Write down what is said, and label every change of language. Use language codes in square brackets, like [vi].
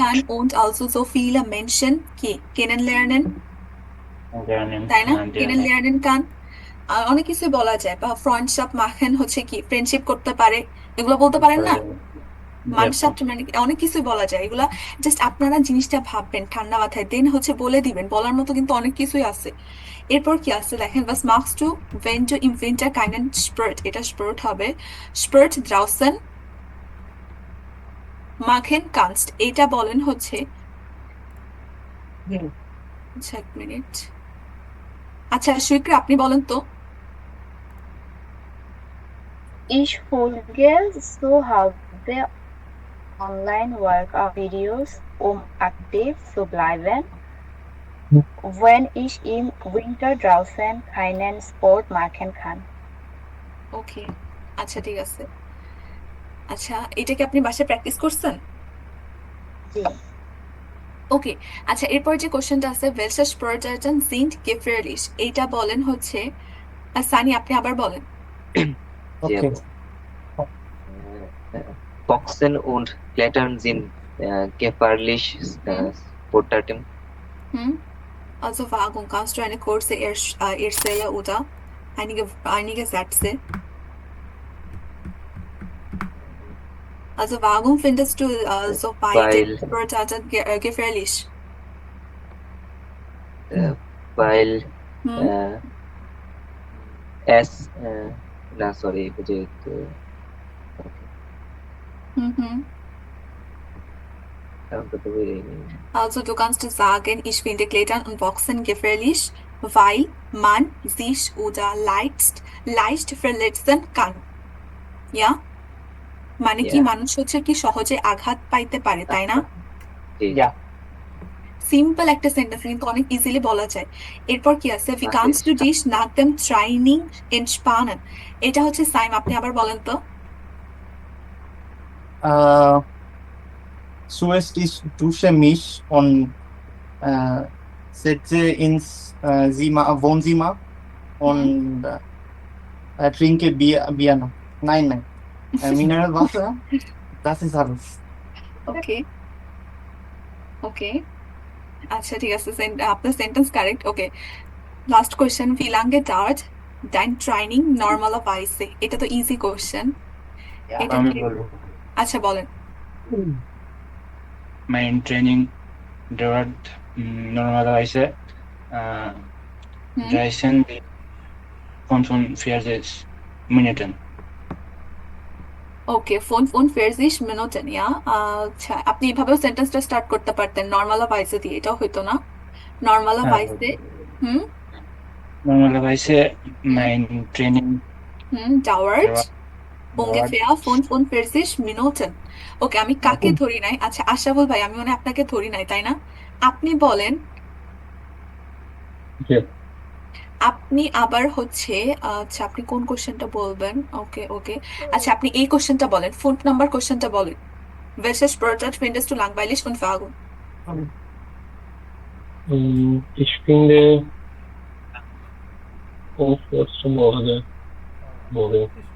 [de] kann und also so viele Menschen কি kennenlernen, lernen, [bn] তাই না? [de] lernen. kennenlernen kann। [bn] অনেক কিছু বলা যায়, বা ফ্রেন্ডশিপ মাখেন হচ্ছে কি ফ্রেন্ডশিপ করতে পারে, এগুলো বলতে পারেন না? মানসাফট মানে অনেক কিছু বলা যায়, এগুলা জাস্ট আপনারা জিনিসটা ভাববেন ঠান্ডা মাথায়, দেন হচ্ছে বলে দিবেন। বলার মতো কিন্তু অনেক কিছুই আছে। এরপর কি আছে দেখেন, [de] was machst du wenn du im Winter keinen Sport, [bn] এটা স্পোর্ট হবে, [de] Sport draußen machen kannst, [bn] এটা বলেন হচ্ছে, আচ্ছা এক মিনিট, আচ্ছা সুইকরা আপনি বলেন তো। [de] Ich folge zu Hause Online-Workout-Videos, um aktiv zu bleiben, wenn ich im Winter draußen keinen Sport machen kann. [bn] ওকে, আচ্ছা ঠিক আছে। আচ্ছা এটা কি আপনি বাসায় প্র্যাকটিস করছেন? জি। ওকে, আচ্ছা এরপর যে কোশ্চেনটা আছে, [de] welche Sportarten sind gefährlich, [bn] এইটা বলেন হচ্ছে, সানি আপনি আবার বলেন। [en] Okay. [de] Boxen und Klettern sind gefährlich Sportarten. Also Wagung, kannst du eine kurze erzählen oder einige Sätze? Also warum findest du so beide Weil, Sportarten gefährlich? weil Hm? es, na sorry, [hi] मुझे Mhm. तो वही नहीं। [de] Also du kannst sagen, ich finde Klettern und Boxen gefährlich, weil man sich oder leicht verletzen kann. Ja? [bn] মানে কি [en] Yeah, [bn] মানুষ হচ্ছে কি সহজে আঘাত পাইতে পারে, তাই না? [hi] जी, [en] Yeah. [bn] সিম্পল একটা সেন্টেন্স কিন্তু অনেক ইজিলি বলা যায়। এরপর কি আছে? [de] Wie was kannst ist? du dich nach dem Training entspannen? [bn] এটা হচ্ছে সাইম, আপনি আবার বলেন তো। [de] Zuerst ich dusche mich und setze ins Wohnzimmer und trinke Bier noch. Nein, Mineralwasser, das ist alles. [bn] ওকে ওকে, আচ্ছা ঠিক আছে, আপনার সেন্টেন্স কারেক্ট। ওকে, last question, [de] wie lange dauert dein Training normalerweise? [bn] এটা তো ইজি কোয়েশ্চেন, [en] Yeah. [bn] এটা আমি কি? বলবো আচ্ছা বলেন। [de] mein Training dauert normalerweise হুম 45 Minuten. ওকে, 45 Minuten, ja? [bn] আচ্ছা, আপনি এভাবেও সেন্টেন্সটা স্টার্ট করতে পারতেন নর্মালাইজে দিয়ে, এটাও হইতো না? নর্মালাইজে, হুম [de] Normalerweise হুম mein Training dauert dauert ungefähr 45 Minuten. [bn] ওকে, আমি কাকে ধরি নাই? আচ্ছা আশরাফুল ভাই, আমি মনে হয় আপনাকে ধরি নাই, তাই না? আপনি বলেন, [en] Yeah. [bn] আপনি আবার হচ্ছে, আচ্ছা আপনি কোন কোশ্চেনটা বলবেন? ওকে ওকে, আচ্ছা আপনি এই কোশ্চেনটা বলেন, 5 নাম্বার কোশ্চেনটা বলেন। [de] Welches Sportart findest du langweilig und warum? Ich finde Komfortzone boring.